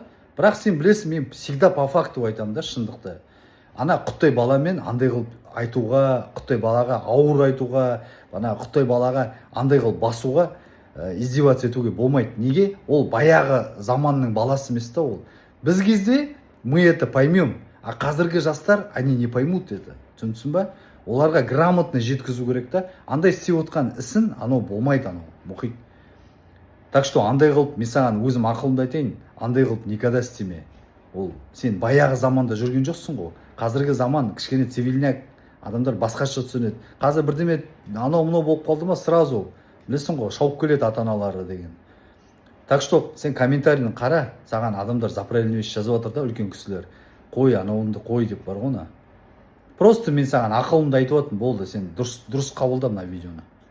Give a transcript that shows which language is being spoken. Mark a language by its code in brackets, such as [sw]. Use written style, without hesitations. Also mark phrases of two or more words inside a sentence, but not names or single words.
[kk] Бірақ сен білесің, мен [ru] всегда по факту [kk] айтамын да, шындықты. Құттай баламен андай қылып айтуға, құттай балаға ауыр айтуға, құттай балаға андай қылып басуға, издеваться етуге болмайды. Неге? Ол баяғы заманның баласы емес та ол. Біз кезде [ru] мы это поймем, а [kk] қазіргі жастар [ru] они не поймут это. [kk] Түсінсің ба? Оларға грамотно жеткізу керек та. Андай істеп отқан ісін, болмайды Мұхит. [ru] Так что [kk] андай қылып, мен саған өзім ақылымды айтайын, андай қылып никогда істеме. Ол сен баяғы заманда жүрген жоқсың ғой. Қазіргі заман кішкене цивильняк, адамдар басқаша түсінеді. Қазір бірдеме анау-мынау болып қалды ма, сразу білесің ғой, шауып келеді ата-аналары деген. [ru] Так что [kk] сен комментарийін қара, саған адамдар [ru] за правильную вещь [kk] жазып жатыр да, үлкен кісілер. Қой, анауынды қой деп бар ғой. Просто мен саған ақылымды айтып жатырмын, болды, сен дұрыс қабылда мына видеоны.